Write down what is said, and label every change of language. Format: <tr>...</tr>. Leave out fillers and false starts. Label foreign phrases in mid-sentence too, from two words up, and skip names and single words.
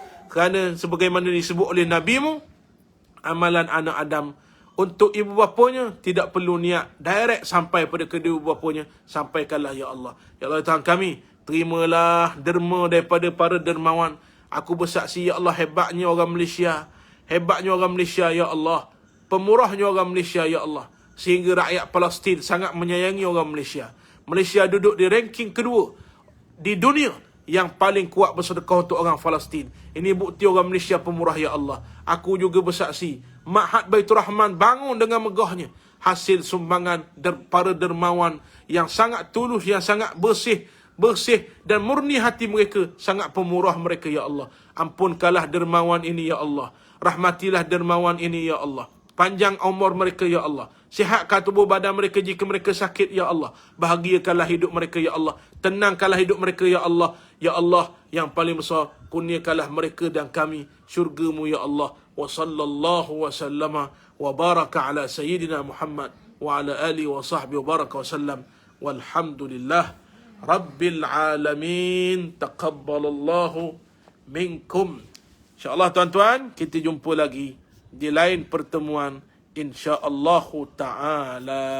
<ms>Kerana sebagaimana disebut oleh Nabi-Mu, amalan anak Adam untuk ibu bapanya tidak perlu niat, direct sampai pada kedua ibu bapanya. Sampaikanlah ya Allah. Ya Allah Tuhan kami, terimalah derma daripada para dermawan. Aku bersaksi ya Allah, hebatnya orang Malaysia. Hebatnya orang Malaysia ya Allah. Pemurahnya orang Malaysia ya Allah. Sehingga rakyat Palestin sangat menyayangi orang Malaysia. Malaysia duduk di ranking kedua di dunia yang paling kuat bersedekah untuk orang Palestin. Ini bukti orang Malaysia pemurah ya Allah. Aku juga bersaksi, Ma'had Baitur Rahman bangun dengan megahnya. Hasil sumbangan para dermawan yang sangat tulus, yang sangat bersih dan murni hati mereka. Sangat pemurah mereka ya Allah. Ampunkanlah dermawan ini ya Allah. Rahmatilah dermawan ini ya Allah. Panjang umur mereka ya Allah. Sihatkan tubuh badan mereka jika mereka sakit ya Allah. Bahagiakanlah hidup mereka ya Allah. Tenangkanlah hidup mereka ya Allah. Ya Allah, yang paling besar, kurniakanlah mereka dan kami syurga-Mu ya Allah.</ms> <ar>وصلى الله وسلم وبارك على سيدنا محمد وعلى آله وصحبه وبارك وسلم. والحمد لله رب العالمين. تقبل الله منكم.</ar> <ms>InsyaAllah tuan-tuan, kita jumpa lagi di lain pertemuan insya-Allah taala.</ms>